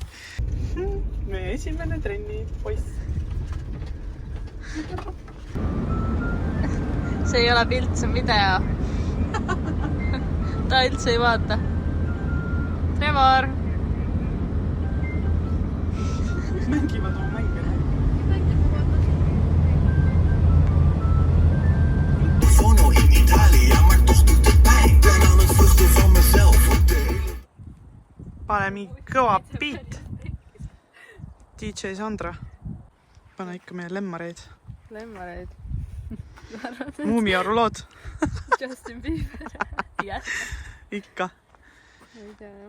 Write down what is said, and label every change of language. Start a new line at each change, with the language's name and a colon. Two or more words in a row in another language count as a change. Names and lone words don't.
Estonian: Meie esimene trenni poiss. See ei ole pilt, see on video. Ta üldse ei vaata. Trevor! Mängivad oma mänge.
Dutch: Fono in Italië, maar toch doet het pijn. Ben aan het vluchten van mezelf.
Estonian: Pane mingi kõva beat. DJ Sandra. Pane ikka meie lemmareid. Lemmareid. Muumioru lood. Justin Bieber. Jah. Ikka. Ei tea, jah.